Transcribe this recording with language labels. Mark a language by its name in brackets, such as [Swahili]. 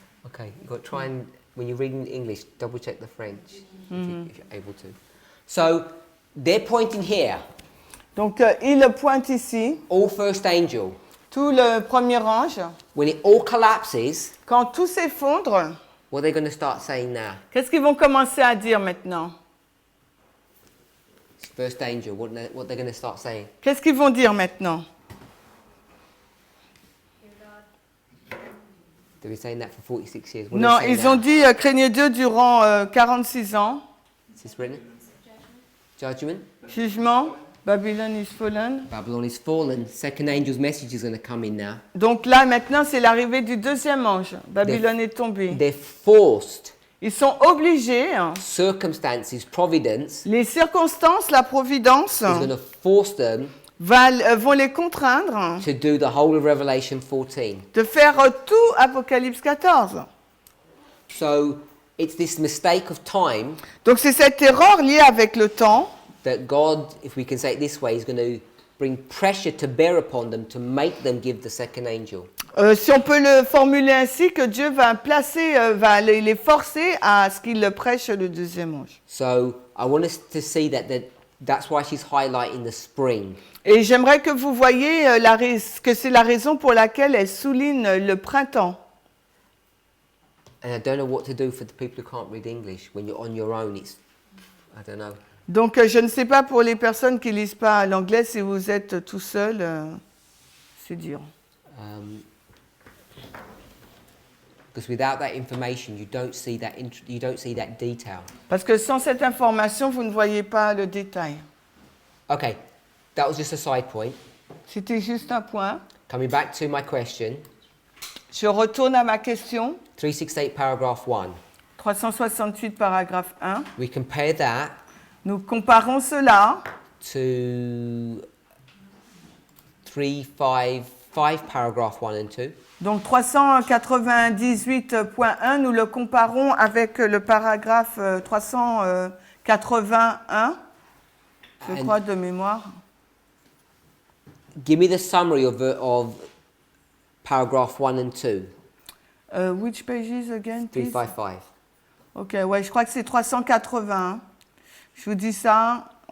[English] Okay, you've got to try and, when you're reading English, double check the French if you're able to. So they're pointing here, [French] Donc il pointe ici, [English] all first angel. [French] tout le premier ange. [English] When it all collapses, [French] Quand tout s'effondre, [English] what are they going to start saying now? [French] qu'est-ce qu'ils vont commencer à dire maintenant? [English] It's first angel, what they're going to start saying? [French] Qu'est-ce qu'ils vont dire maintenant? [English] They've been saying that for 46 years. What [French] Non, [English] are they saying [French] ils [English] now? [French] ont dit craignez Dieu durant 46 ans. [English] Is this written? Judgment. [French] Jugement, Babylone [English] is fallen. Babylon is fallen. Second angel's message is going to come in now. [French] Donc là, maintenant, c'est l'arrivée du deuxième ange. Babylone est tombée. [English] They're forced. [French] Ils sont obligés, [English] Circumstances, providence [French] les circonstances, la providence, [English] is going to force them [French] vont les contraindre [English] to do the whole of Revelation 14. [French] de faire tout Apocalypse 14. [English] So it's this mistake of time [French] Donc c'est cette erreur liée avec le temps [English] that God, if we can say it this way, is going to bring pressure to bear upon them to make them give the second angel. [French] Si on peut le formuler ainsi, que Dieu va placer, va les forcer à ce qu'ils prêchent le deuxième ange. [English] So I want us to see that's why she's highlighting the spring. [French] Et j'aimerais que vous voyez que c'est la raison pour laquelle elle souligne le printemps. [English] And I don't know what to do for the people who can't read English. When you're on your own, it's, I don't know. [French] Donc, je ne sais pas pour les personnes qui ne lisent pas l'anglais, si vous êtes tout seul, c'est dur. [English] Because without that information, you don't see that detail. [French] Parce que sans cette information, vous ne voyez pas le détail. [English] Okay, that was just a side point. [French] C'était juste un point. [English] Coming back to my question, [French] Je retourne à ma question. [English] 368 paragraph 1. [French] 368 paragraphe 1. [English] We compare that [French] Nous comparons cela [English] to 355 paragraph 1 and 2. [French] Donc 398.1, nous le comparons avec le paragraphe 381, je crois, de mémoire. [English] Give me the summary of paragraph 1 and 2. Which pages again, please? 355. [French] Ok, ouais, je crois que c'est 381. Je vous dis ça.